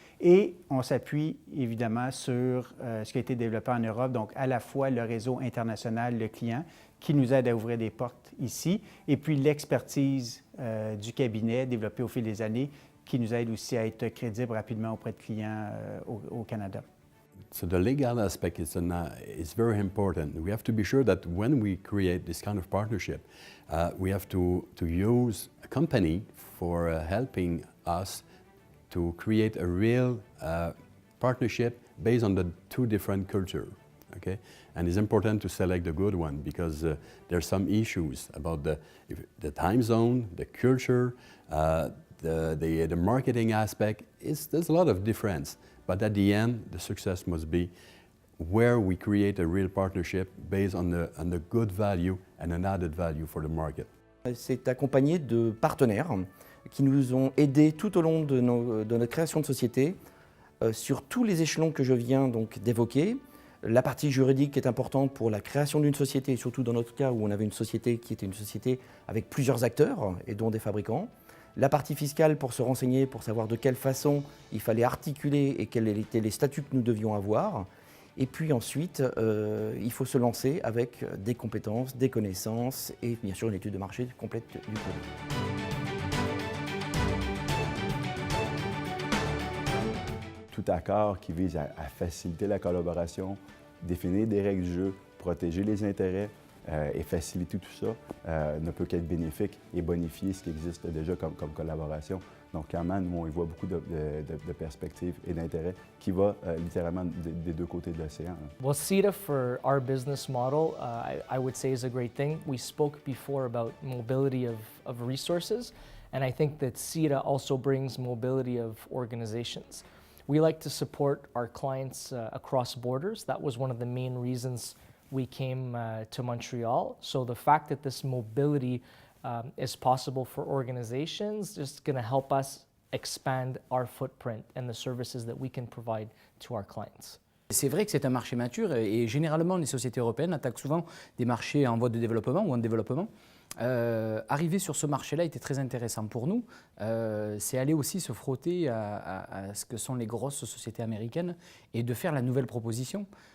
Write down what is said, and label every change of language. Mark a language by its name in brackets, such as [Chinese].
[French] Et on s'appuie évidemment sur ce qui a été développé en Europe, donc à la fois le réseau international, le client, qui nous aide à ouvrir des portes ici, et puis l'expertise du cabinet développée au fil des années, qui nous aide aussi à être crédible rapidement auprès de clients au Canada. [English] So the legal aspect is very important. We have to be sure that when we create this kind of partnership, we have to use a company for helping us to create a real partnership based on the two different cultures. Okay? And it's important to select the good one because there's some issues about the time zone, the culture, the marketing aspect. There's a lot of difference. But at the end, the success must be where we create a real partnership based on the good value and an added value for the market. [French] C'est accompagné de partenaires qui nous ont aidés tout au long de notre création de société sur tous les échelons que je viens donc d'évoquer. La partie juridique est importante pour la création d'une société, surtout dans notre cas où on avait une société qui était une société avec plusieurs acteurs et dont des fabricants. La partie fiscale pour se renseigner, pour savoir de quelle façon il fallait articuler et quels étaient les statuts que nous devions avoir. Et puis ensuite, il faut se lancer avec des compétences, des connaissances et bien sûr une étude de marché complète du produit. Tout accord qui vise à faciliter la collaboration, définir des règles du jeu, protéger les intérêts et faciliter tout ça ne peut qu'être bénéfique et bonifier ce qui existe déjà comme collaboration. Donc, clairement, nous, on y voit beaucoup de perspectives et d'intérêts qui va littéralement des deux côtés de l'océan. [English] Well, CETA for our business model, I would say is a great thing. We spoke before about mobility of resources, and I think that CETA also brings mobility of organizations. We like to support our clients across borders. That was one of the main reasons we came to Montreal. So the fact that this mobility is possible for organizations is going to help us expand our footprint and the services that we can provide to our clients. [French] C'est vrai que c'est un marché mature et généralement les sociétés européennes attaquent souvent des marchés en voie de développement ou en développement. Arriver sur ce marché-là était très intéressant pour nous. C'est aller aussi se frotter à ce que sont les grosses sociétés américaines et de faire la nouvelle proposition.